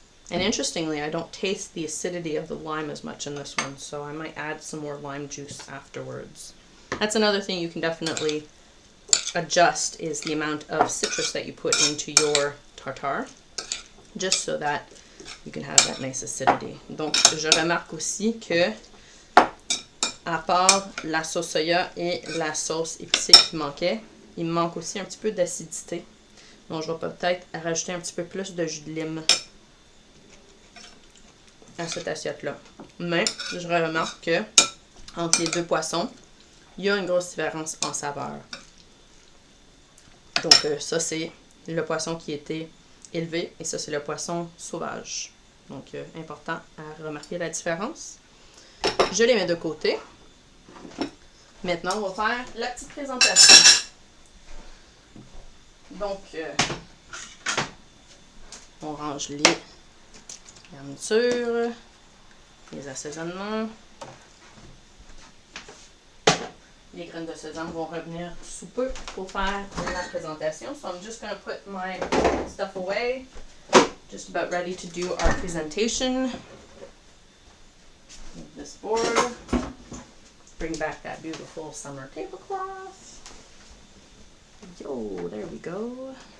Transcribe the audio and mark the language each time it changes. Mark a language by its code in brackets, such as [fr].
[en] And interestingly, I don't taste the acidity of the lime as much in this one, so I might add some more lime juice afterwards. That's another thing you can definitely adjust, is the amount of citrus that you put into your tartare, just so that you can have that nice acidity. [fr] Donc, je remarque aussi que, à part la sauce soya et la sauce épicée qui manquait, il me manque aussi un petit peu d'acidité. Donc, je vais peut-être rajouter un petit peu plus de jus de lime à cette assiette-là. Mais, je remarque que, entre les deux poissons, il y a une grosse différence en saveur. Donc, ça, c'est le poisson qui était élevé et ça, c'est le poisson sauvage. Donc, important à remarquer la différence. Je les mets de côté. Maintenant, on va faire la petite présentation. Donc, on range les garnitures, les assaisonnements. Les graines de sésame vont revenir sous peu pour faire la présentation. [en] So I'm just going to put my stuff away. Just about ready to do our presentation. Move this board. Bring back that beautiful summer tablecloth. Yo, there we go.